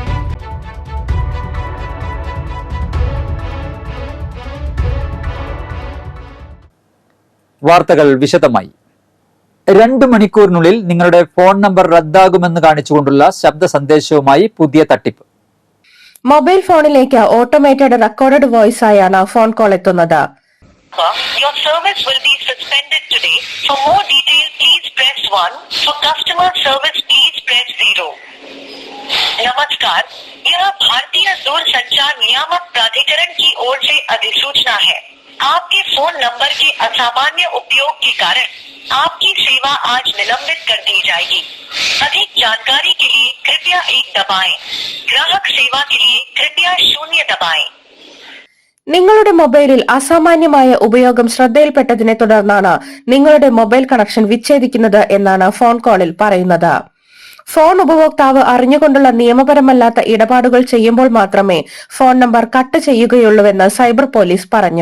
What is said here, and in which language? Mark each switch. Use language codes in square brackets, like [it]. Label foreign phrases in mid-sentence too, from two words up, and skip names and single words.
[ml] വാർത്തകൾ വിശദമായി. 2 മണിക്കൂറിനുള്ളിൽ നിങ്ങളുടെ [en] phone number [ml] റദ്ദാകുമെന്ന് കാണിച്ചുകൊണ്ടുള്ള ശബ്ദ സന്ദേശവുമായി പുതിയ തട്ടിപ്പ്. മൊബൈൽ ഫോണിലേക്ക് [en] automated recorded voice [ml] ആയാണ് [en] phone call [ml] എത്തുന്നത്. [en] Your service will be suspended today. For more detail, please press 1. For customer service, please press 0. [hi] नमस्कार, यह भारतीय दूरसंचार नियामक प्राधिकरण की ओर से अधिसूचना है. आपके फोन नंबर के असामान्य उपयोग के कारण आपकी सेवा आज निलंबित कर दी जाएगी. अधिक जानकारी के लिए कृपया 1 दबाएं. ग्राहक सेवा के लिए कृपया 0 दबाएं. [ml] നിങ്ങളുടെ മൊബൈലിൽ അസാമാന്യമായ ഉപയോഗം ശ്രദ്ധയിൽപ്പെട്ടതിനെ തുടർന്നാണ് നിങ്ങളുടെ [en] mobile connection [ml] വിച്ഛേദിക്കുന്നത് എന്നാണ് ഫോൺ കോളിൽ പറയുന്നത്. ഫോൺ ഉപഭോക്താവ് അറിഞ്ഞുകൊണ്ടുള്ള നിയമപരമല്ലാത്ത ഇടപാടുകൾ ചെയ്യുമ്പോൾ മാത്രമേ [en] phone number [ml] കട്ട് ചെയ്യുകയുള്ളൂവെന്ന് [en] cyber police [ml] പറഞ്ഞു.